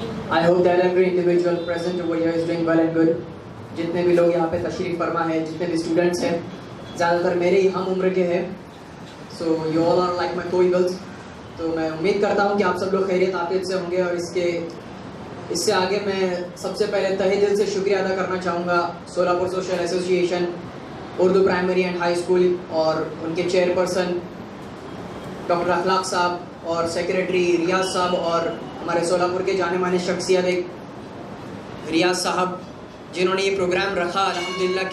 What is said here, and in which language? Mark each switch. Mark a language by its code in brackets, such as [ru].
[en] I hope that every individual present over here is doing well and good. [hi] जितने भी लोग यहाँ पे तशरीफ़ फरमा है, जितने भी स्टूडेंट्स हैं, ज़्यादातर मेरे ही हम उम्र के हैं. [en] So you all are like my co-equals. [hi] तो मैं उम्मीद करता हूँ कि आप सब लोग खैरियत आफियत से होंगे. और इससे आगे मैं सबसे पहले तहे दिल से शुक्रिया अदा करना चाहूँगा Solapur social association, Urdu primary and high school और उनके चेयरपर्सन डॉक्टर अखलाक साहब और सेक्रेटरी रियाज साहब और हमारे सोलापुर के जाने माने शख्सियत एक रियाज साहब, जिन्होंने ये प्रोग्राम रखा अल्हम्दुलिल्लाह.